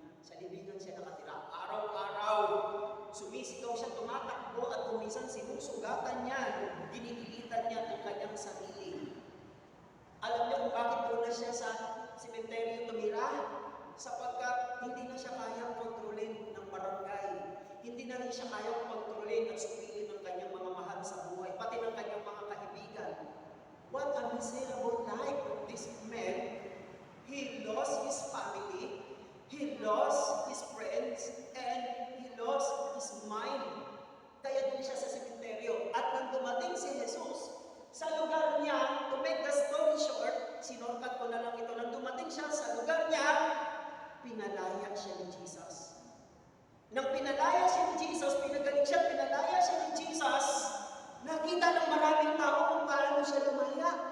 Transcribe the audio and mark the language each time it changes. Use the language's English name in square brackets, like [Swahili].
[Filipino] Sa libingan siya nakatira. Araw-araw, sumisigaw siya, tumatakbo at kumisan sinusugatan niya, ginigilitan niya ang kanyang sarili. Alam niyo kung bakit doon na siya sa sementeryo tumira? Sapagkat hindi na siya kayang kontrolin ng barangay. Hindi na rin siya kayang kontrolin at supilin ng kanyang mga mahal sa buhay, pati ng kanyang mga kaibigan. [English] What a miserable life of this man. He lost his family, he lost his friends, and he lost his mind. [Filipino] Kaya doon siya sa sementeryo. At nang dumating si Jesus, sa lugar niya, [English] to make the story short, [Filipino] sinorkat ko na lang ito, nang dumating siya sa lugar niya, pinalaya siya ni Jesus. Nang pinalaya siya ni Jesus, pinagaling siya, pinalaya siya ni Jesus, nakita ng maraming tao kung paano siya lumaya.